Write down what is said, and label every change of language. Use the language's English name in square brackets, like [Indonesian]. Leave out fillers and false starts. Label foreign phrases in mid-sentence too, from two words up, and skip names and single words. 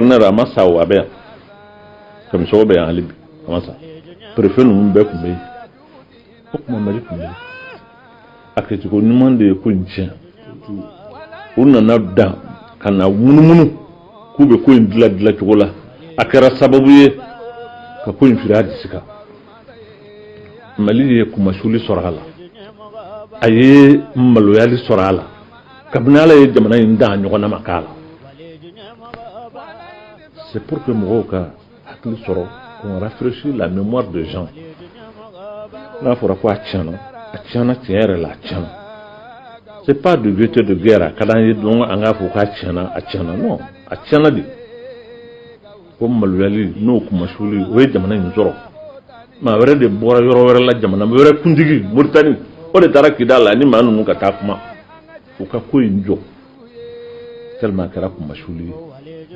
[Bambara] a ma sa o a bɛ yan kamisɔgɔ bɛ yan hali bi a ma sa préfet ninnu bɛɛ tun bɛ yen o tuma Mali tun bɛ yen a kɛcogo ɲuman de ye ko in tiɲɛ u nana dan ka na munumunu k'u bɛ ko in dilan cogo la a kɛra sababu ye ka ko in firi a disi kan Mali ye kumasuli sɔrɔ a la a ye maloyali sɔrɔ a la kabini Ala ye jamana in da ɲɔgɔnna ma k'a la [French] c'est pour que [Bambara] mɔgɔw ka hakili sɔrɔ [French] qu'on rafraîchit la mémoire des gens [Bambara] n'a fɔra ko a tiɲɛna tiɲɛ yɛrɛ la a tiɲɛna [French] c'est pas de gaieté de guerre [Bambara] a ka d'an ye dɔn an k'a fɔ k'a tiɲɛna non a tiɲɛna de ko maloyali n'o kumasuli o ye jamana in sɔrɔ maa wɛrɛ de bɔra yɔrɔ wɛrɛ la jamana wɛrɛ kuntigi Moritani o de taara Kidala ni maa ninnu ka taa kuma u ka ko in jɔ tellement a kɛra kumasuli ye